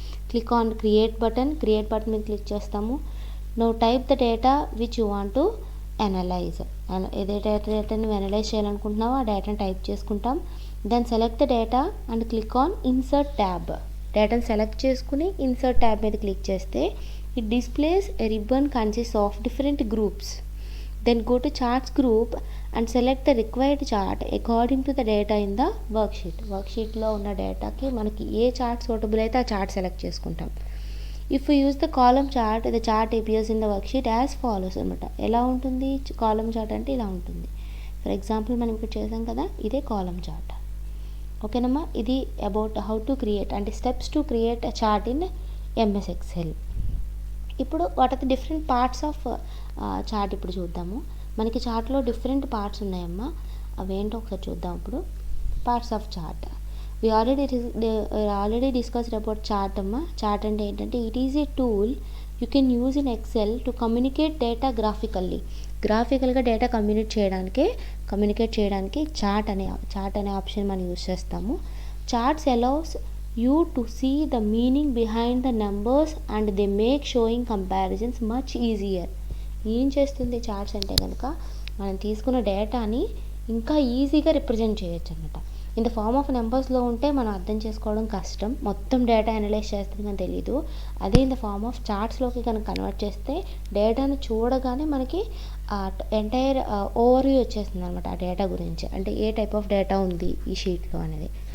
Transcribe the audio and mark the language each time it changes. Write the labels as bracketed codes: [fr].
[en] click on create button [te] మీద click చేస్తాము. నువ్వు [en] Type the data which you want to analyse. [te] ఏదైతే డేటాని అనలైజ్ చేయాలనుకుంటున్నావో ఆ డేటాని టైప్ చేసుకుంటాం. [en] Then select the data and click on insert tab. [te] డేటాని సెలెక్ట్ చేసుకుని ఇన్సర్ట్ ట్యాబ్ మీద క్లిక్ చేస్తే [en] It displays a ribbon consist of different groups. Then go to charts group and select the required chart according to the data in the [te] వర్క్షీట్లో ఉన్న డేటాకి మనకి ఏ chart suitable అయితే ఆ chart select చేసుకుంటాం. [en] If you use the column chart the chart appears in the worksheet as follows అనమాట. [te] ఎలా ఉంటుంది column chart అంటే ఇలా ఉంటుంది. [en] for example [te] మనం ఇప్పుడు చేసాం కదా, ఇదే కాలమ్ చార్ట్. ఓకేనమ్మా. [en] ఇది about how to create అంటే steps to create a chart in MS Excel. ఇప్పుడు what are the different parts of chart [te] ఇప్పుడు చూద్దాము. మనకి చార్ట్లో డిఫరెంట్ పార్ట్స్ ఉన్నాయమ్మా. అవేంటో ఒకసారి చూద్దాం. [en] ఇప్పుడు parts of chart we already discussed about chart అమ్మా. [te] చార్ట్ అంటే ఏంటంటే [en] it is a tool you can use in Excel to communicate data గ్రాఫికల్గా [te] డేటా కమ్యూనికేట్ చేయడానికి చార్ట్ అనే ఆప్షన్ మనం యూజ్ చేస్తాము. [en] Charts allows you to see the meaning behind the numbers and they make showing comparisons much easier. [te] ఏం చేస్తుంది charts అంటే కనుక మనం తీసుకున్న డేటాని ఇంకా ఈజీగా రిప్రజెంట్ చేయొచ్చు అనమాట. [en] in the form of [te] నెంబర్స్లో ఉంటే మనం అర్థం చేసుకోవడం కష్టం, మొత్తం డేటా అనలైజ్ చేస్తుంది కానీ తెలీదు. అదే [en] in the form of [te] చార్ట్స్లోకి కనుక కన్వర్ట్ చేస్తే డేటాను చూడగానే మనకి ఎంటైర్ ఓవర్వ్యూ వచ్చేస్తుంది అనమాట ఆ డేటా గురించి, అంటే [en] a type of data [te] ఉంది ఈ షీట్లో అనేది.